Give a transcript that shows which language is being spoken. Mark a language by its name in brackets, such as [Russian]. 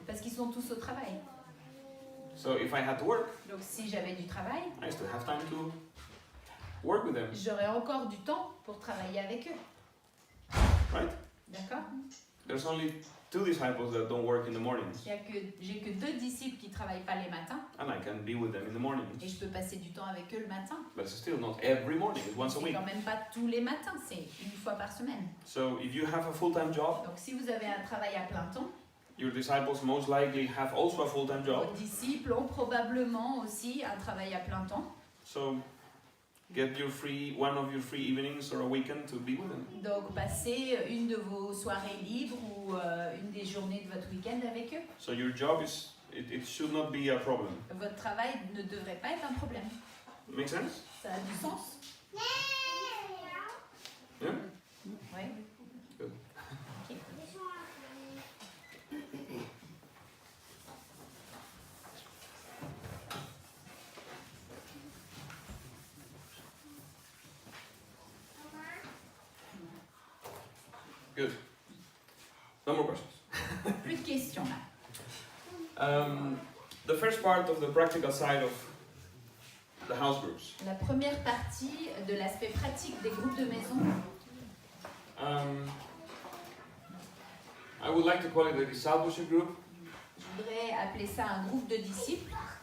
[French] parce qu'ils sont tous au travail. [English] So if I had to work, [French] Donc si j'avais du travail, [English] I still have time to work with them, [French] j'aurais encore du temps pour travailler avec eux. [English] right? [French] D'accord? [English] There's only 2 disciples that don't work in the mornings, [French] J'ai que 2 disciples qui travaillent pas les matins [English] and I can be with them in the [French] et [English] mornings. [French] je peux passer du temps avec eux le matin. [English] But it's still not every morning, it's once a [French] C'est [English] week. [French] quand même pas tous les matins, c'est une fois par semaine. [English] So if you have a full-time job, [French] Donc si vous avez un travail à plein temps, [English] your disciples most likely have also a full-time job. [French] vos disciples ont probablement aussi un travail à plein temps. [English] So get one of your free evenings or a weekend to be with them. [French] Donc passez une de vos soirées libres ou une des journées de votre week-end avec eux. [English] So your job it should not be a problem. [French] Votre travail ne devrait pas être un problème. [English] Make sense? [French] Ça a du sens? [English] Yeah? [French] Oui. [English] Good. [French] Ok. [English] Good. No more questions. [French] Plus de questions là. [English] The first part of the practical side of the house groups. [French] La première partie de l'aspect pratique des groupes de maison, [English] I would like to call it a discipleship group, [French] je voudrais appeler ça un groupe de disciples,